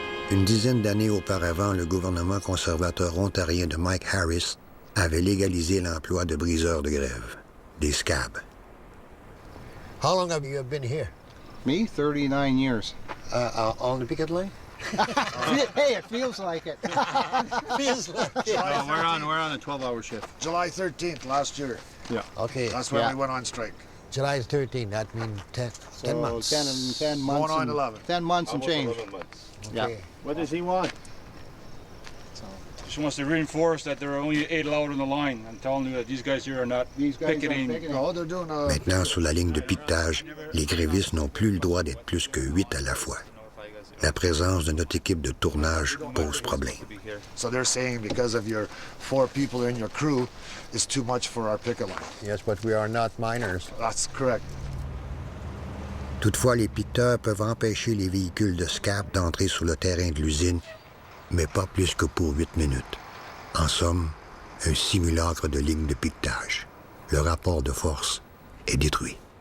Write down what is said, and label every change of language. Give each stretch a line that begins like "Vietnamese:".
French: Une dizaine d'années auparavant, le gouvernement conservateur ontarien de Mike Harris avait légalisé l'emploi de briseurs de grève, des scabs.
English: How long have you been here? Me, 39 years. On the picket line? Hey, it feels like it. Feels like it. No, we're on a 12-hour shift. July 13th last year. Yeah. Okay. That's when when we went on strike. July 13th, that means 10 months. 10 months. Going on 11. 10 months and change. 11 months. Okay. Yeah. What does he want? She wants to reinforce that there are only 8 allowed on the line and telling them that these guys here are not picketing. No, they're doing
French: Maintenant, sur la ligne de piquetage, les grévistes n'ont plus le droit d'être plus que 8 à la fois. La présence de notre équipe de tournage pose problème.
English: So they're saying because of your 4 people in your crew, it's too much for our picket line. Yes, but we are not miners. That's correct.
French: Toutefois, les piqueteurs peuvent empêcher les véhicules de scab d'entrer sur le terrain de l'usine, mais pas plus que pour 8 minutes. En somme, un simulacre de ligne de piquetage. Le rapport de force est détruit.